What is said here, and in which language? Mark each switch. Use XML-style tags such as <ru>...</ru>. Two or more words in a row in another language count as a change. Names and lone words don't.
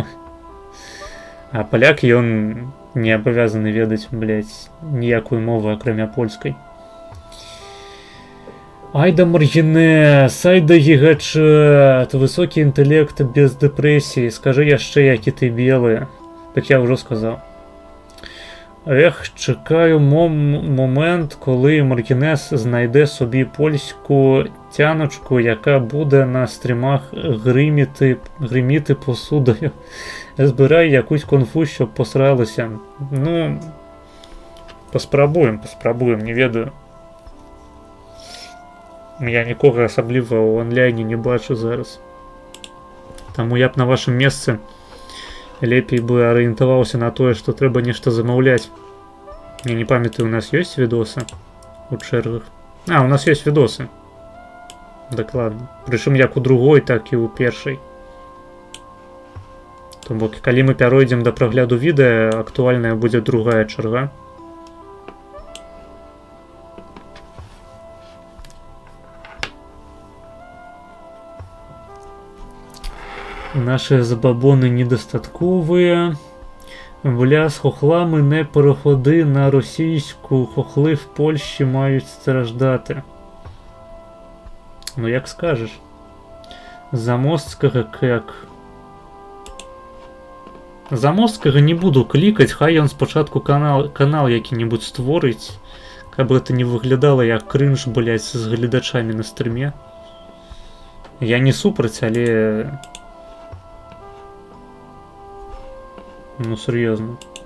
<be>А паляк, ён не абавязаны ведаць, блядь, ніякую мову, акрамя польскай. Айда маргінес, айда гігачэт, высокі інтэлект без дэпрэсіі, скажы яшчэ, які ты белы. Так я ўжо сказаў. Эх,</be> <uk>чекаю момент, коли Маргінес знайде собі польську тяночку, яка буде на стрімах гриміти посудою. Збирай якусь конфу, щоб посралися.</uk> <be>Ну, паспрабуем, не ведаю. Я нікога асабліва ў онлайне не бачу зараз. Таму я б на вашым месцы лепей бы арыентаваўся на тое, што трэба нешта замаўляць. Я не памятаю, у нас ёсць відосы у чэргах. А, у нас ёсць відосы. Дакладна. Прычым як у другой, так і ў першай. То бок, калі мы пяройдзем да прагляду відэа, актуальная будзе другая чарга.</be> <uk>Наші забабони недостаткові. Бля, з хохлами не переходи на російську. Хохли в Польщі мають страждати.</uk> <be>Ну, як скажеш. Замосткага як. Замосткага не буду клікаць, хай ён спачатку канал які-небудзь створыць, каб гэта не выглядала як крынж, блядь, з гледачамі на стрыме. Я не супраць, але...</be> <ru>Ну, серьезно.</ru>